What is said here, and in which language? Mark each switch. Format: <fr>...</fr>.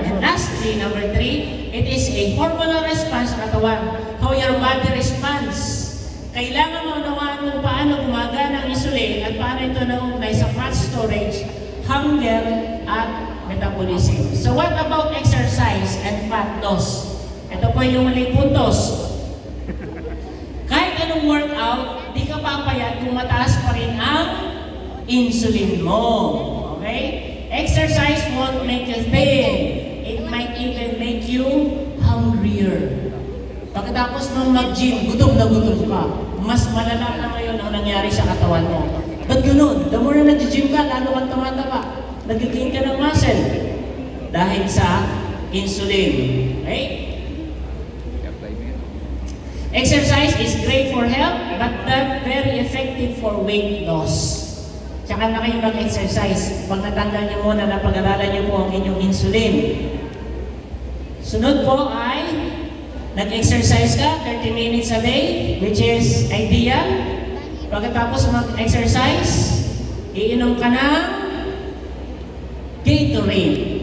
<en>And lastly, number 3, it is a hormonal response</en> <tl>sa katawan.</tl> <en>How your body responds.</en> <tl>Kailangan maunawaan kung paano gumagana ang insulin at paano ito nauugnay sa fat storage, hunger, at metabolism.</tl> <en>So what about exercise and fat loss?</en> <tl>Ito po yung maling puntos. Kahit anong workout, di ka papayat kung mataas pa rin ang insulin mo.</tl> <en>Okay? Exercise won't make you thin. It might even make you hungrier.</en> <tl>Pagkatapos nung mag-gym, gutom na gutom ka. Mas malala na ngayon ang nangyari sa katawan mo. Ba't ganun?</tl> <en>The more</en> <tl>na nag-gym ka, lalo kang tumataba. Nag-gain ka ng muscle. Dahil sa insulin.</tl> <en>Okay? Exercise is great for health, but not very effective for weight loss.</en> <tl>Tsaka na kayo mag-exercise. Pag natanggal niyo muna, napag-aralan niyo po ang inyong insulin. Sunod po ay nag-exercise ka</tl> <en>30 minutes a day, which is ideal.</en> <tl>Pagkatapos mag-exercise, iinom ka ng Gatorade.</tl>